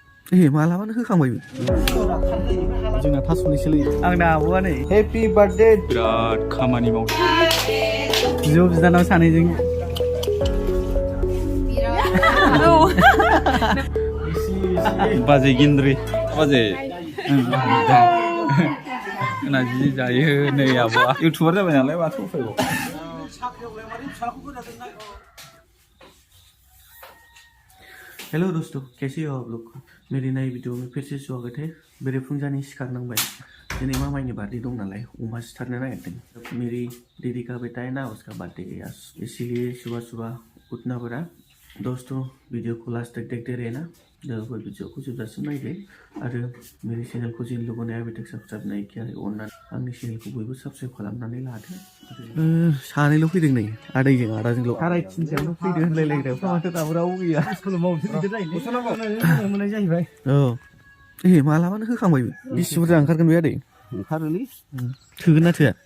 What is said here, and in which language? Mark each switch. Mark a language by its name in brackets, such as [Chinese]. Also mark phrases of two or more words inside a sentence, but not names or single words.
[Bodo] मालाबानो होखांबायबो जोंना थास'निसोलै आंना आब'आ नै [English] happy birthday [Bodo] बिराद खामानि मावदों बिब' बिनानाव सानैजों बाजै गिन्द्रि बाजै जोंना जि जायो नै आब'आ इउटुबार जाबाय नालाय माथो उफायबाव [Hindi] हेलो दोस्तों, कैसे हो आप लोग? मेरी नई वीडियो में फिर से स्वागत है। [Bodo] मेरे फुंजानी सिखारनांबाय दिनै मामाइनि बर्थडे दं नालाय अमा सिथारनो नागिरदों। [Hindi] मेरी दीदी का बेटा है ना, उसका बर्थडे है आज, इसीलिए सुबह सुबह उठना पड़ा। दोस्तों वीडियो को लास्ट तक देखते रहना, कोई वीडियो को [Bodo] जोबजासिम नायदो आरो [Hindi] मेरी चैनल को जिन लोगों ने अभी तक सब्सक्राइब नहीं किया है [Bodo] अननानै आंनि [Hindi] चैनल को [Bodo] बयबो सब्सक्राइब खालामनानै लादो। सानैल' फैदों नै आदैजों आदाजोंल' 3:30 फैदो होनलायलायग्राफ्रा माथो दाबो रावबो गैया। स्कुलाव मोननाय जाहैबाय। औ मालाबानो होखांबायबो। बेसे बुरजा ओंखारगोन बे आदै? ओंखारोलै थोगोन ना थोआ?